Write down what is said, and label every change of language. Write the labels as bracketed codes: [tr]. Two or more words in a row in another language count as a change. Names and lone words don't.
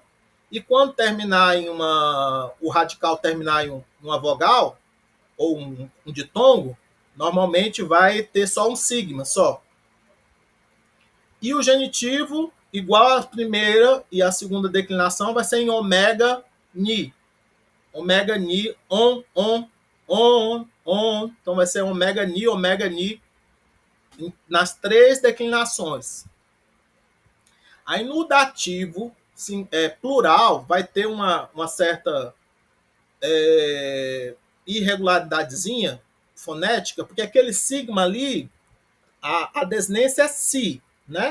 [pt] E quando terminar em o radical terminar em uma vogal ou um ditongo, normalmente vai ter só um sigma só. E o genitivo, igual a primeira e a segunda declinação, vai ser em ômega ni. Ômega ni, on. Então vai ser ômega ni nas três declinações. Aí no dativo plural vai ter uma certa irregularidadezinha fonética, porque aquele sigma ali, a desnência é si, né?